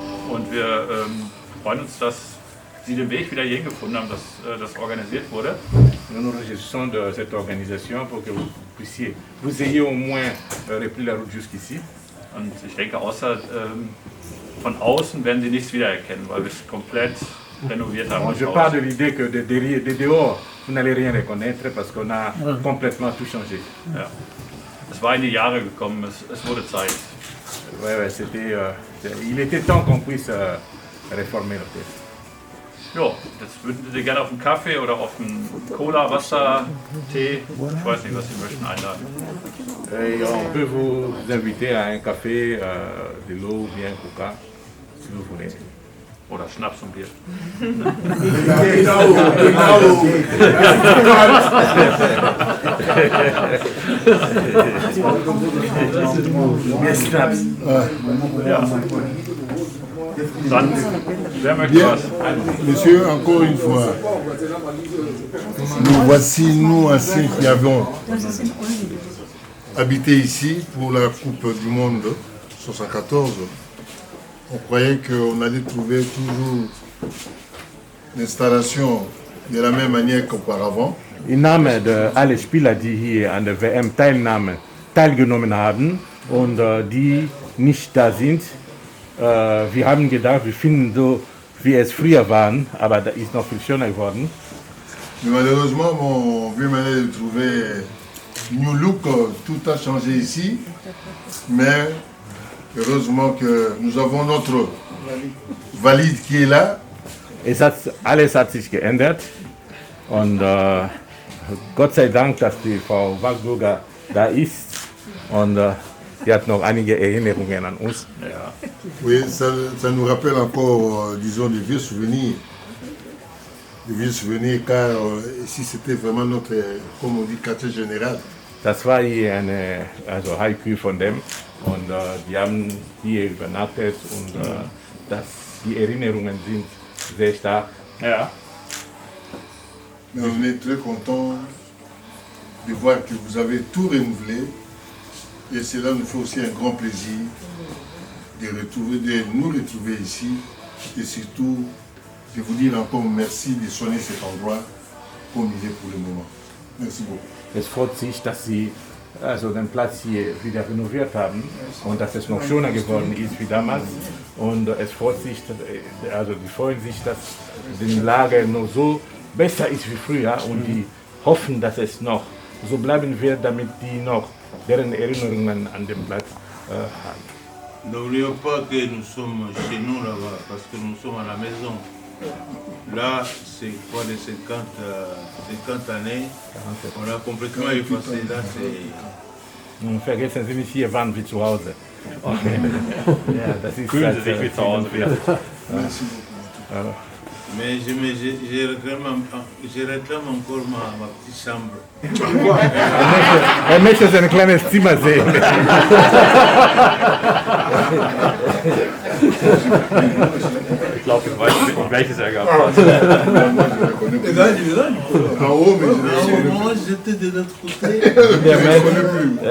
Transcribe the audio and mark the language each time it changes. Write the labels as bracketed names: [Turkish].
[German] Und wir freuen uns, dass Sie den Weg wieder hierhin gefunden haben, dass das organisiert wurde. [French] Nous nous réjouissons de cette organisation pour que vous ayez au moins repris la route jusqu'ici. [German] Und ich denke, außer von außen werden Sie nichts wiedererkennen, weil wir es komplett renoviert haben. [French] Bon, je pars de l'idée que de dehors, vous n'allez rien reconnaître parce qu'on a complètement tout changé. [German] Ja. Es war in die Jahre gekommen, es wurde Zeit. [French] Ouais, il était temps qu'on puisse réformer l'hôtel. [German] Ja, jetzt würden Sie gerne auf einen Kaffee oder auf einen Cola, Wasser, Tee, ich weiß nicht, was Sie möchten, einladen. [French] Et on peut vous inviter à un café, de l'eau ou bien coca, si vous voulez. [German] Oder Schnaps und Bier. Ja. Dann, wer möchte was? [French] Monsieur, encore une fois, nous voici, nous anciens qui avons habité ici pour la Coupe du Monde 1974. On croyait qu'on allait trouver toujours l'installation de la même manière qu'auparavant. [German] Im Namen der alle Spieler, die hier an der WM teilgenommen haben und die nicht da sind, wir haben gedacht, wir finden so, wie es früher war, aber da ist noch viel schöner geworden. [French] Mais malheureusement, on vient maintenant de trouver New Look, tout a changé ici, mais heureusement que nous avons notre Valide qui est là. [German] Alles hat sich geändert und Gott sei Dank, dass die Frau Wagburger da ist und die hat noch einige Erinnerungen an uns. Ja. [French] Oui, ça nous rappelle encore, disons, des vieux souvenirs. Des vieux souvenirs, car ici c'était vraiment notre, comme on dit, quartier général. [German] Das war hier eine Haiku von dem und die haben hier übernachtet und die Erinnerungen sind sehr stark. Ja. [French] Mais on est très content de voir que vous avez tout renouvelé et cela nous fait aussi un grand plaisir de nous retrouver ici et surtout de vous dire encore merci de soigner cet endroit comme il est pour le moment. Merci beaucoup. [German] Es freut sich, dass Sie den Platz hier wieder renoviert haben und dass es noch schöner geworden ist wie damals. Und es freut sich, die freuen sich, dass die Lage noch so besser ist wie früher und die hoffen, dass es noch so bleiben wird, damit die noch deren Erinnerungen an den Platz haben. [French] N'oublions pas que nous sommes chez nous là-bas, parce que nous sommes à la maison. Là, c'est quoi de 50 années, on a complètement effacé. Là, c'est... [German] Vergessen Sie nicht, hier waren wir zu Hause. Okay. Ja, das ist Fühlen Sie sich wie zu Hause wieder. [French] Merci beaucoup. Mais je réclame encore ma petite chambre. [German] Er möchte sein kleines Zimmer sehen. Ich glaube, ich weiß nicht, welches er gehabt hat.